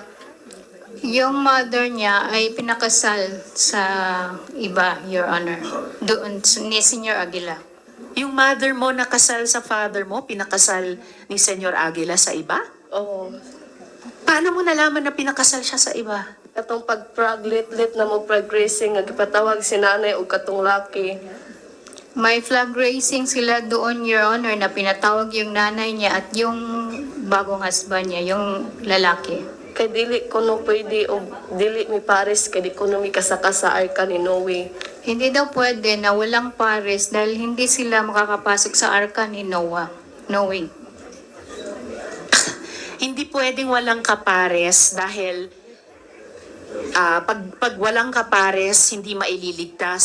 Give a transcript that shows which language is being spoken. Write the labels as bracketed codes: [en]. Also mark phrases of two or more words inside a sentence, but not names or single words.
[tl] Yung mother niya ay pinakasal sa iba, [en] Your Honor. [tl] Doon ni Senior Aguila. Yung mother mo nakasal sa father mo, pinakasal ni Senyor Aguila sa iba? Oo. Paano mo nalaman na pinakasal siya sa iba? [ceb] Katong pag-lit na mo progressing nga gipatawag si nanay ug katong laki. [tl] May flag raising sila doon, [en] Your Honor, [tl] na pinatawag yung nanay niya at yung bagong husband niya, yung lalaki. [ceb] Kay dili ko no pwede og dili mi pares kay di ko no mi kasaka sa arka ni Noe. [tl] Hindi daw pwede na walang pares dahil hindi sila makakapasok sa arka ni Noah. [en] No way. [tl] Hindi pwedeng walang kapares dahil pag walang kapares, hindi maililigtas.